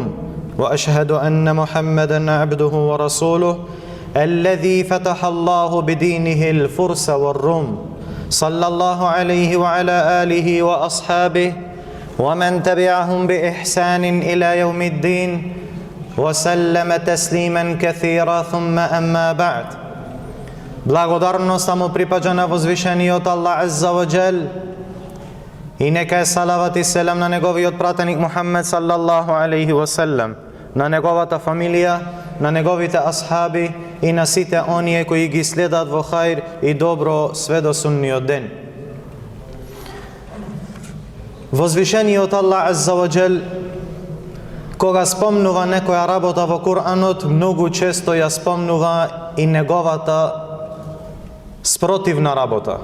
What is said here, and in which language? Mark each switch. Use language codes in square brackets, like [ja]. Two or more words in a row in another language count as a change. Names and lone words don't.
[ar] وأشهد أن محمدًا عبده ورسوله الذي فتح الله بدينه الفرس والروم. صلى الله عليه وعلى آله وأصحابه ومن تبعهم بإحسان إلى يوم الدين وسلم تسليما كثيرا ثم أما بعد. [mk] Благодарноста му припаѓа на возвишениот Аллах [ar] عز وجل [mk] и нека е салават и селам на неговиот пратеник Мухаммед [ar] صلى الله عليه وسلم, [mk] на неговата фамилија, на неговите асхаби и на сите оние кои ги следат во хајр и добро све до сунниот ден. Возвишениот Аллах [ar] عز وجل [mk] кога спомнува некоја работа во Куранот, многу често ја спомнува и неговата спротивна работа.